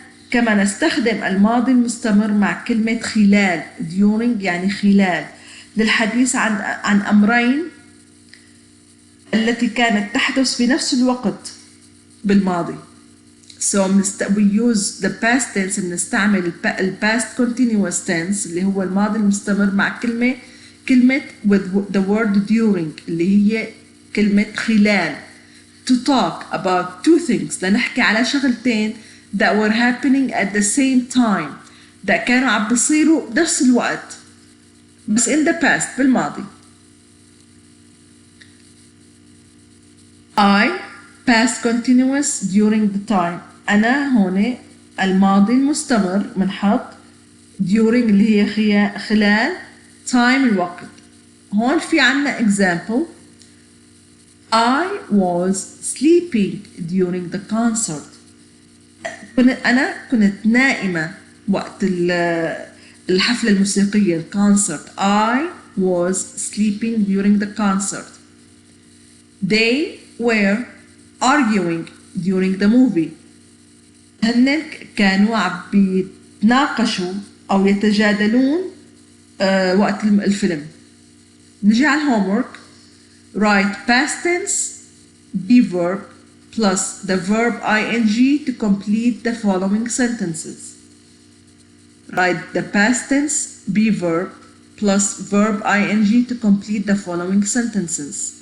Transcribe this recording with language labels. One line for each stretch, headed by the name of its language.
Arabic: كما نستخدم الماضي المستمر مع كلمة خلال during يعني خلال للحديث عن أمرين التي كانت تحدث في نفس الوقت بالماضي.
English: So we use the past tense
Arabic: بنستعمل
English: past continuous tense
Arabic: اللي هو الماضي المستمر مع كلمة
English: with the word during
Arabic: اللي هي كلمة خلال
English: to talk about two things
Arabic: لنحكي على شغلتين
English: that were happening at the same time that
Arabic: كانوا عم بيصيروا بنفس الوقت بس
English: in the past
Arabic: بالماضي.
English: I past continuous during the time.
Arabic: أنا هون الماضي المستمر منحط during اللي هي خلال time الوقت. هون في عنا example
English: I was sleeping during the concert.
Arabic: أنا كنت نائمة وقت الحفلة الموسيقية الكونسرت.
English: I was sleeping during the concert. They were arguing during the movie.
Arabic: هن كانوا عم بيتناقشوا أو يتجادلون وقت الفيلم. نجي على الهومورك.
English: Write past tense be verb plus the verb ing to complete the following sentences. Write the past tense be verb plus verb ing to complete the following sentences.